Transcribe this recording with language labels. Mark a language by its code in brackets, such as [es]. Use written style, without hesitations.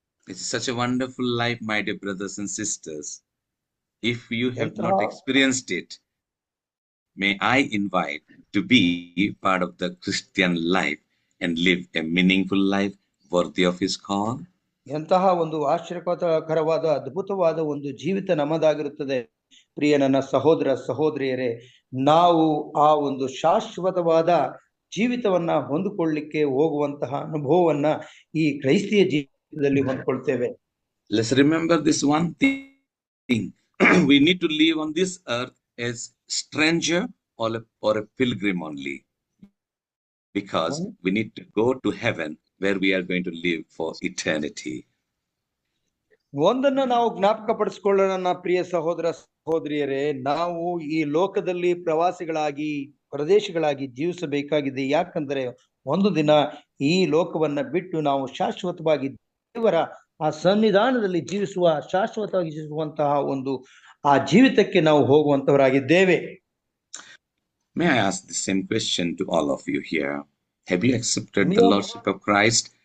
[en] It's such a wonderful life, my dear brothers and sisters. If you have not experienced it, may I invite to be part of the Christian life and live a meaningful life worthy of His call. [kn] ಎಂತಹ ಒಂದು ಆಶ್ಚರ್ಯಕರವಾದ ಅದ್ಭುತವಾದ ಒಂದು ಜೀವಿತ ನಮ್ಮದಾಗಿರುತ್ತದೆ. ಪ್ರಿಯ ನನ್ನ ಸಹೋದರ ಸಹೋದರಿಯರೇ, ನಾವು ಆ ಒಂದು ಶಾಶ್ವತವಾದ ಜೀವಿತವನ್ನ ಹೊಂದಿಕೊಳ್ಳಲಿಕ್ಕೆ ಹೋಗುವಂತಹ ಅನುಭವವನ್ನ ಈ ಕ್ರೈಸ್ತಿಯ ಜೀವಿತದಲ್ಲಿ ಹೊಂದ್ಕೊಳ್ತೇವೆ. [en] Let's remember this one thing. We need to live on this earth as stranger or a pilgrim only, because we need to go to heaven where we are going to live for eternity. [kn] ಒಂದನ್ನ ನಾವು ಜ್ಞಾಪಕ ಪಡಿಸಿಕೊಳ್ಳೋಣ ನನ್ನ ಪ್ರಿಯ ಸಹೋದರ ಸಹೋದರಿಯರೇ, ನಾವು ಈ ಲೋಕದಲ್ಲಿ ಪ್ರವಾಸಿಗಳಾಗಿ ಪ್ರದೇಶಗಳಾಗಿ ಜೀವಿಸಬೇಕಾಗಿದೆ. ಯಾಕಂದ್ರೆ ಒಂದು ದಿನ ಈ ಲೋಕವನ್ನ ಬಿಟ್ಟು ನಾವು ಶಾಶ್ವತವಾಗಿ ದೇವರ ಆ ಸನ್ನಿಧಾನದಲ್ಲಿ ಶಾಶ್ವತವಾಗಿ ಜೀವಿಸುವಂತಹ ಒಂದು ಆ ಜೀವಿತಕ್ಕೆ ನಾವು ಹೋಗುವಂತವರಾಗಿದ್ದೇವೆ. [en] May I ask the same question to all of you here? Have you accepted the Lordship of Christ?